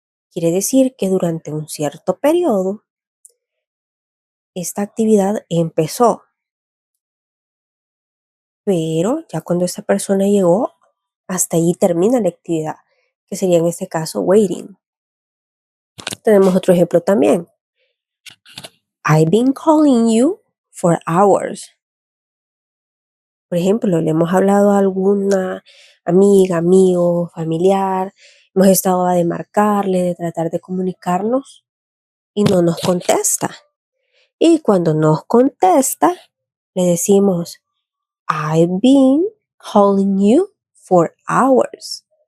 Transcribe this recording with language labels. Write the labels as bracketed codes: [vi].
[es] Quiere decir que durante un cierto periodo, esta actividad empezó, pero ya cuando esta persona llegó, hasta ahí termina la actividad, que sería en este caso waiting. Tenemos otro ejemplo también. [en] I've been calling you for hours. [es] Por ejemplo, le hemos hablado a alguna amiga, amigo, familiar, hemos estado de marcarle, de tratar de comunicarnos y no nos contesta. Y cuando nos contesta, le decimos, [en] I've been calling you for hours.